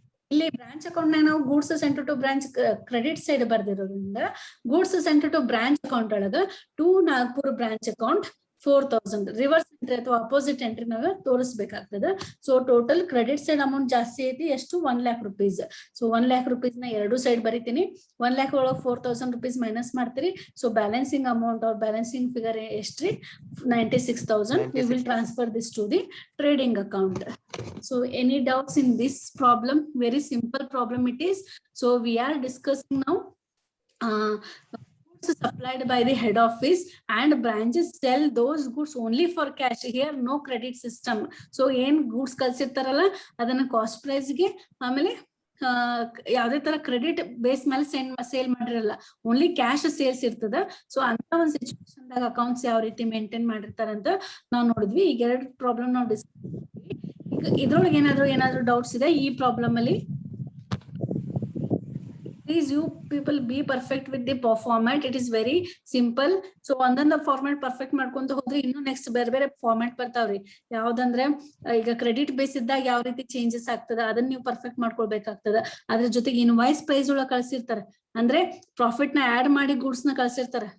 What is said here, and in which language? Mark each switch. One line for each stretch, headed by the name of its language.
Kannada: ಇಲ್ಲಿ branch account ನಾಗ ನಾವು goods sent to branch credit side ಬರ್ದಿರೋದ್ರಿಂದ goods sent to branch account ಒಳಗ to Nagpur branch account 4,000 reverse entry ಅಥವಾ opposite entry ನಾಗ ತೋರಿಸ್ಬೇಕಾಗ್ತದ. So total credit side amount ಜಾಸ್ತಿ ಐತಿ. ಎಷ್ಟು? 1 lakh rupees. So 1 lakh rupees ನ ಎರಡು ಸೈಡ್ ಬರಿತೀನಿ. 1 lakh ಒಳಗೆ 4,000 rupees ಮೈನಸ್ ಮಾಡ್ತೀರಿ. So balancing amount R balancing figure ಎಷ್ಟ್ರಿ? 96,000.
English: We will transfer this to the trading account. So any doubts in this problem? Very simple problem it is. So we are discussing now supplied by the head office and branches sell those goods only for cash. Here no credit system.
Kannada: So ಏನ್ goods ಕಳ್ಸಿರ್ತಾರಲ್ಲ ಅದನ್ನ cost price ಗೆ ಆಮೇಲೆ ಯಾವ್ದೇ ತರ credit base ಮೇಲೆ sale ಮಾಡಿರಲ್ಲ, only cash sales ಇರ್ತದ. So ಅಂತ ಒಂದು ಸಿಚುವೇಶನ್ ದಾಗ ಅಕೌಂಟ್ಸ್ ಯಾವ ರೀತಿ ಮೇಂಟೈನ್ ಮಾಡಿರ್ತಾರಂತ ನಾವು ನೋಡಿದ್ವಿ. ಈಗ ಎರಡು ಪ್ರಾಬ್ಲಮ್ ನಾವು ಡಿಸ್ಕಸ್ ಮಾಡಿದ್ವಿ. ಈಗ ಇದ್ರೊಳಗೆ ಏನಾದ್ರು ಡೌಟ್ಸ್ ಇದೆ ಈ ಪ್ರಾಬ್ಲಮ್ ಅಲ್ಲಿ?
English: Please you people be perfect with the format. It is very simple.
Kannada: So ಒಂದೊಂದು ಫಾರ್ಮ್ಯಾಟ್ ಪರ್ಫೆಕ್ಟ್ ಮಾಡ್ಕೊಂತ ಹೋದ್ರೆ ಇನ್ನು ನೆಕ್ಸ್ಟ್ ಬೇರೆ ಬೇರೆ ಫಾರ್ಮ್ಯಾಟ್ ಬರ್ತಾವ್ರಿ. ಯಾವ್ದಂದ್ರೆ ಈಗ ಕ್ರೆಡಿಟ್ ಬೇಸ್ ಇದ್ದಾಗ ಯಾವ ರೀತಿ ಚೇಂಜಸ್ ಆಗ್ತದ ಅದನ್ನ ನೀವು ಪರ್ಫೆಕ್ಟ್ ಮಾಡ್ಕೊಳ್ಬೇಕಾಗ್ತದ. ಅದ್ರ ಜೊತೆಗೆ ಇನ್ವಾಯ್ಸ್ ಪ್ರೈಸ್ ಒಳಗೆ ಕಳ್ಸಿರ್ತಾರೆ, ಅಂದ್ರೆ ಪ್ರಾಫಿಟ್ ನ ಆಡ್ ಮಾಡಿ ಗೂಡ್ಸ್ ನ ಕಳ್ಸಿರ್ತಾರೆ.